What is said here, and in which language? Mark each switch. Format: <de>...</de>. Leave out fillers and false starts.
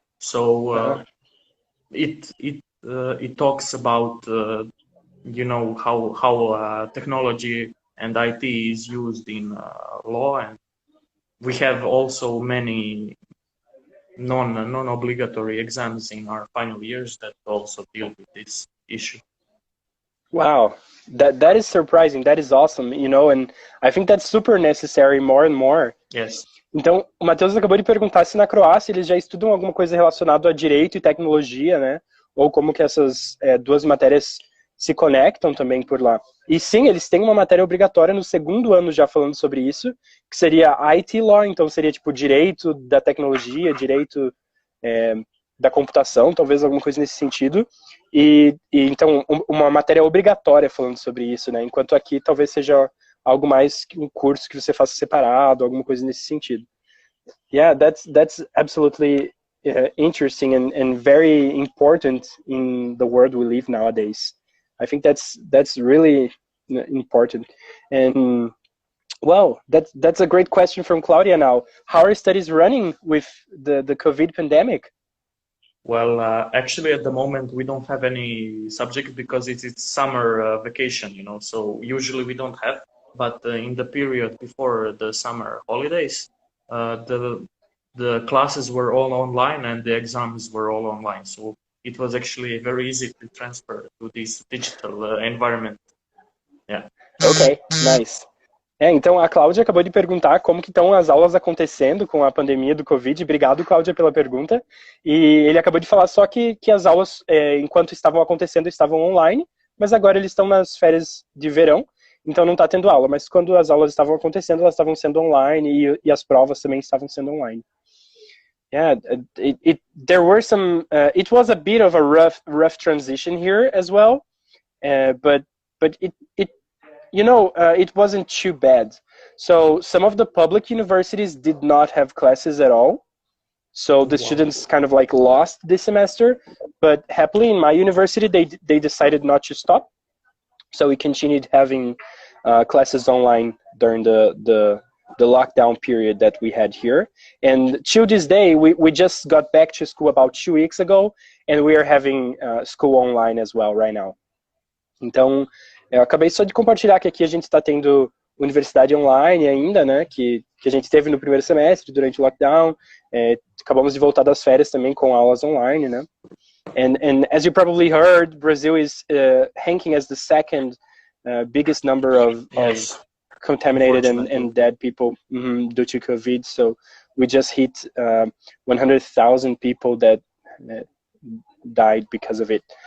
<en>So it talks about you know how technology and IT is used in law, and we have also many non-obligatory exams in our final years that also deal with this issue. Wow, that is surprising. That is awesome, you know, and I think that's super necessary more and more. Yes.</en> <pt>Então, o Matheus acabou de perguntar se na Croácia eles já estudam alguma coisa relacionada a direito e tecnologia, né? Ou como que essas duas matérias se conectam também por lá. E sim, eles têm uma matéria obrigatória no segundo ano já falando sobre isso, que seria IT Law, então seria tipo direito da tecnologia, direito da computação, talvez alguma coisa nesse sentido. E então, uma matéria obrigatória falando sobre isso, né? Enquanto aqui talvez seja algo mais que um curso que você faça separado, alguma coisa nesse sentido.</pt> <en>Yeah, that's absolutely interesting and very important in the world we live nowadays. I think that's really important. And well, that's a great question from Claudia now. How are studies running with the COVID pandemic? Well, actually, at the moment, we don't have any subject because it's summer vacation, you know, so usually we don't have. But in the period before the summer holidays, the classes were all online and the exams were all online. So it was actually very easy to transfer to this digital environment. Yeah. Okay, nice.</en> <pt>Então a Cláudia acabou de perguntar como que estão as aulas acontecendo com a pandemia do Covid. Obrigado, Cláudia, pela pergunta. E ele acabou de falar só que as aulas, enquanto estavam acontecendo, estavam online, mas agora eles estão nas férias de verão, então não está tendo aula. Mas quando as aulas estavam acontecendo, elas estavam sendo online e as provas também estavam sendo online.</pt> <en>Yeah, there were some. It was a bit of a rough transition here as well, but it you know, it wasn't too bad. So some of the public universities did not have classes at all. So the students kind of like lost this semester, but happily in my university, they decided not to stop. So we continued having classes online during the lockdown period that we had here. And till this day, we just got back to school about 2 weeks ago, and we are having school online as well right now.</en> <pt>Então, eu acabei só de compartilhar que aqui a gente está tendo universidade online ainda, né, que a gente teve no primeiro semestre, durante o lockdown. Acabamos de voltar das férias também com aulas online, né.</pt> <en>And as you probably heard, Brazil is ranking as the second biggest number of contaminated and dead people due to COVID. So we just hit 100,000 people that died because of it.</en>